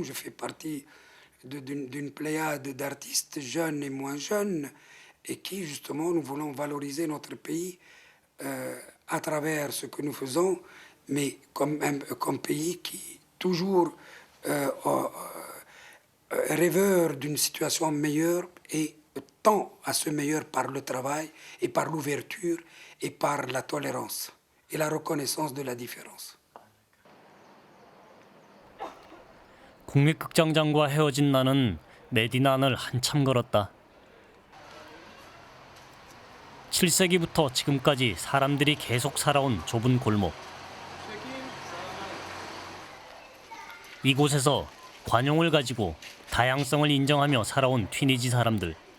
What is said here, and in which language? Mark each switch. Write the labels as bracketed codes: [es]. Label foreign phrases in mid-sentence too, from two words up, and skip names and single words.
[fr] Je fais partie d'une pléiade d'artistes jeunes et moins jeunes, et qui, justement, nous voulons valoriser notre pays à travers ce que nous faisons mais comme pays qui toujours rêveur d'une situation meilleure et tend à ce meilleur par le travail et par l'ouverture et par la tolérance et la reconnaissance de la différence. [ko] 국립극장장과 헤어진 나는 메디난을 한참 걸었다. 7세기부터 지금까지 사람들이 계속 살아온 좁은 골목. 이곳에서 관용을 가지고 다양성을 인정하며 살아온 튀니지 사람들.